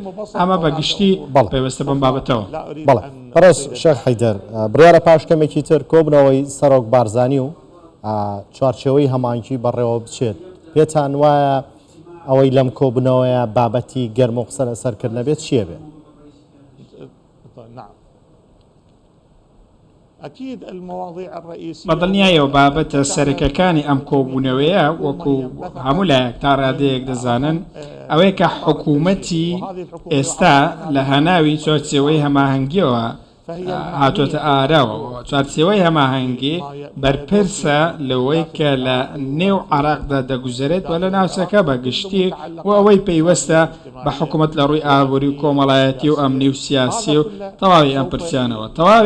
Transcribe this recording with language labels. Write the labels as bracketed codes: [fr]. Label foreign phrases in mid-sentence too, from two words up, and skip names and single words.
[ckb] ئەمە بەگشتی پێوەستە بەم بابەتەوە. بەڵێ بەڕێز شێخ حەیدەر، بڕیارە پاشکەمێکی تر کۆبنەوەی سەرۆک بارزانی و چوارچێوەی هەمانکی بەڕێوە بچێت. پێتان وایە ئەوەی لەم کۆبنەوەیە بابەتی گەرم و قسە لەسەرکردنە بێت چییە بێت؟ [ar] نعم أكيد المواضيع الرئيسية [ckb] بەدڵنیایەوە بابەتە سەرەکیەکانی ئەم کۆبوونەوەیە وەکو هەموو لایەک تا ڕادەیەک دەزانن ئەوەیە کە حکوومەتی ئێستا لە هەناوی چوارچێوەی هەماهەنگیەوە هاتۆتە ئاراوە چوارچێوەی هەماهەنگی بەرپرسە لەوەی کە لە نێو عێراقدا دەگوزارێت و لە ناوچەکە بە گشتی و ئەوەی پەیوەستە بە حکوومەت لە ڕووی ئابووری و کۆمەڵایەتی و ئەمنی و سیاسی و تەواوی ئەم پرسیانەوە تەواوی